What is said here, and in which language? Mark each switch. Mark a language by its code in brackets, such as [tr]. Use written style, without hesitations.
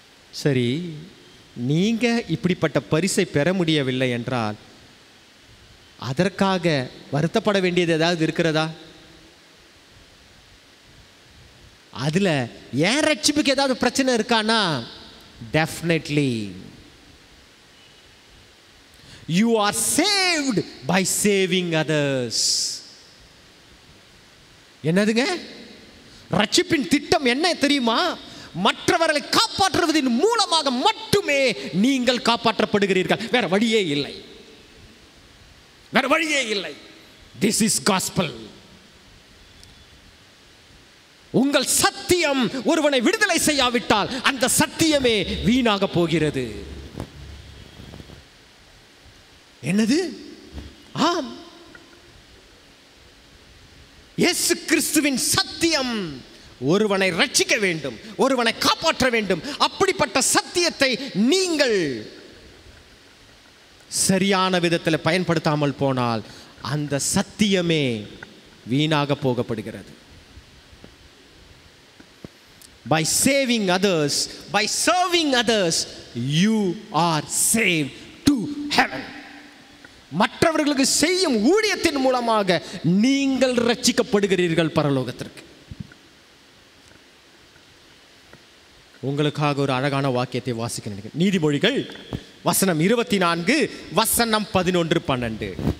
[ta] சரி, நீங்க இப்படிப்பட்ட பரிசை பெற முடியவில்லை என்றால் அதற்காக வருத்தப்பட வேண்டியது ஏதாவது இருக்கிறதா? அதுல ஏன் ரட்சிப்புக்கு ஏதாவது பிரச்சனை இருக்கானா? [en] Definitely. You are saved by saving others. [ta] என்னதுங்க? ரட்சிப்பின் திட்டம் என்ன தெரியுமா? மற்றவர்களை காப்பாற்றுவதன் மூலமாக மட்டுமே நீங்கள் காப்பாற்றப்படுகிறீர்கள். வேற வழியே இல்லை, வேற வழியே இல்லை. [en] This is gospel. [ta] உங்கள் சத்தியம் ஒருவனை விடுதலை செய்யாவிட்டால் அந்த சத்தியமே வீணாக போகிறது. என்னது? ஆம், இயேசு கிறிஸ்துவின் சத்தியம் ஒருவனை ரட்சிக்க வேண்டும், ஒருவனை காப்பாற்ற வேண்டும். அப்படிப்பட்ட சத்தியத்தை நீங்கள் சரியான விதத்தில் பயன்படுத்தாமல் போனால் அந்த சத்தியமே வீணாக போகப்படுகிறது. [en] By saving others, by serving others, you are saved to heaven. [ta] மற்றவர்களுக்கு செய்யும் ஊழியத்தின் மூலமாக நீங்கள் ரட்சிக்கப்படுகிறீர்கள் பரலோகத்திற்கு. உங்களுக்காக ஒரு அழகான வாக்கியத்தை வாசிக்க நினைக்கிறேன். நீதிமொழிகள் வசனம் 24 வசனம் 11-12.